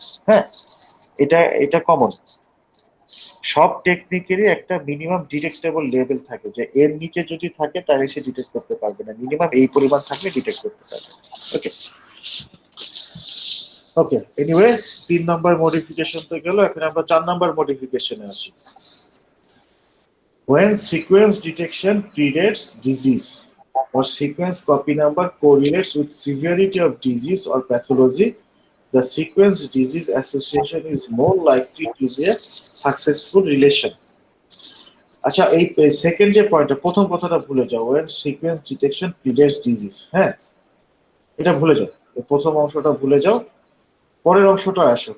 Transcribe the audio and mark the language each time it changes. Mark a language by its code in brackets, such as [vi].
[bn] হ্যাঁ, এটা কমন। সব টেকনিকেরই একটা মিনিমাম ডিটেক্টেবল লেভেল থাকে, যে এর নিচে যদি থাকে তাহলে সে ডিটেক্ট করতে পারবে না, মিনিমাম এই পরিমাণ থাকলে ডিটেক্ট করতে পারবে। ওকে ওকে, এনিওয়ে 3 নাম্বার মডিফিকেশন তো গেল, এখন আমরা 4 নাম্বার মডিফিকেশনে আসি। [en] When sequence detection predates disease or sequence copy number correlates with severity of disease or pathology, the sequence disease association is more likely to be a successful relation. [bn] আচ্ছা, এই second যে পয়েন্টটা, প্রথম কথাটা ভুলে যাও, [en] when sequence detection predates disease, [bn] হ্যাঁ, এটা ভুলে যাও, এই প্রথম অংশটা ভুলে যাও, পরের অংশটা আসো।